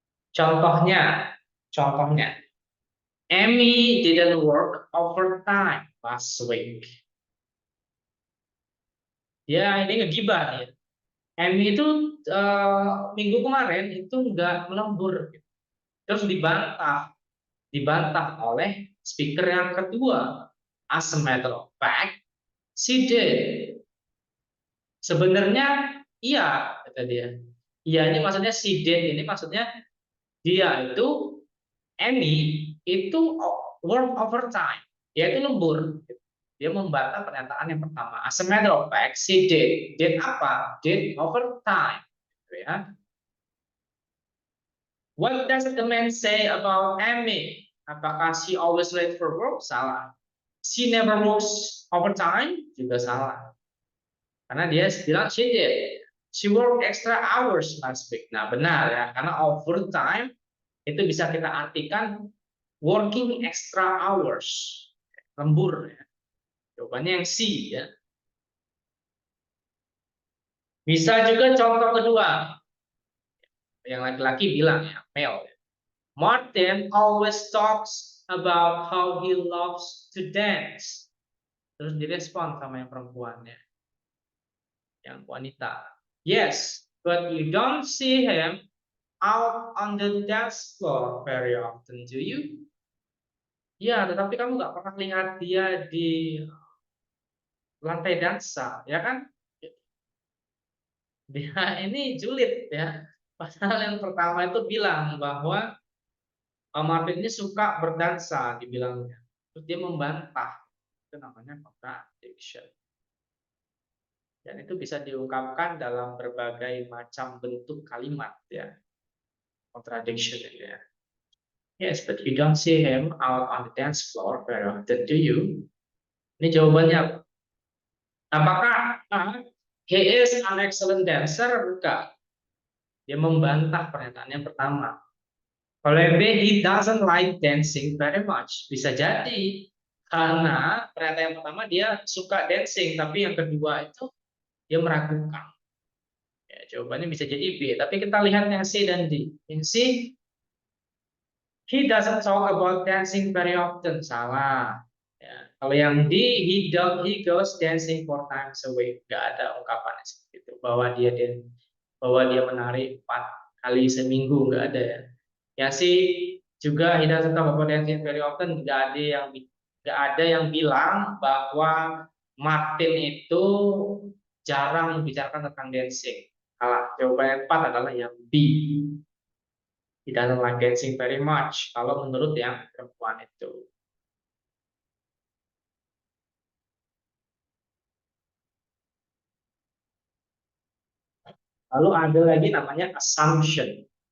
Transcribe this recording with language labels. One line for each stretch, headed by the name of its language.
Indonesian: Contohnya,
English: Amy didn't work overtime last week.
Indonesian: Ya, ini ngegibah nih. Amy itu minggu kemarin itu nggak melembur, terus dibantah oleh speaker yang kedua.
English: As a matter of fact, she did.
Indonesian: Sebenarnya iya, kata dia. Iya ini maksudnya
English: she did,
Indonesian: ini maksudnya dia itu Amy itu work overtime. Dia itu lembur. Dia membantah pernyataan yang pertama.
English: As a matter of fact, she did. Did apa? Did overtime.
Indonesian: Gitu ya.
English: What does the man say about Amy?
Indonesian: Apakah
English: she always late for work?
Indonesian: Salah.
English: She never works overtime?
Indonesian: Juga salah. Karena dia bilang
English: she did. She worked extra hours last week.
Indonesian: Nah benar ya, karena overtime itu bisa kita artikan
English: working extra hours.
Indonesian: Lembur ya. Jawabannya yang C ya. Bisa juga contoh kedua. Yang laki-laki bilang ya, male.
English: Martin always talks about how he loves to dance.
Indonesian: Terus direspon sama yang perempuannya. Yang wanita.
English: Yes, but you don't see him out on the dance floor very often, do you?
Indonesian: Ya, tetapi kamu nggak pernah lihat dia di lantai dansa, ya kan? Dia ini julid ya. Pasal yang pertama itu bilang bahwa Martin ini suka berdansa, dibilangnya. Terus dia membantah. Itu namanya contradiction. Dan itu bisa diungkapkan dalam berbagai macam bentuk kalimat ya. Contradiction ya.
English: Yes, but you don't see him out on the dance floor very often, do you?
Indonesian: Ini jawabannya. Apakah
English: he is an excellent dancer?
Indonesian: Bukan. Dia membantah pernyataan yang pertama. Kalau B,
English: he doesn't like dancing very much.
Indonesian: Bisa jadi karena pernyataan yang pertama dia suka dancing, tapi yang kedua itu dia meragukan. Ya, jawabannya bisa jadi B. Tapi kita lihat yang C dan D. Yang C,
English: he doesn't talk about dancing very often.
Indonesian: Salah. Ya. Kalau yang D,
English: he goes dancing 4 times a week.
Indonesian: Gak ada ungkapannya seperti itu. Bahwa dia menari 4 kali seminggu. Gak ada ya. Ya sih juga
English: he doesn't talk about dancing very often.
Indonesian: Gak ada yang bilang bahwa Martin itu jarang membicarakan tentang dancing. Jawaban yang tepat adalah yang B.
English: He doesn't like dancing very much.
Indonesian: Kalau menurut yang perempuan itu. Lalu ada lagi namanya assumption.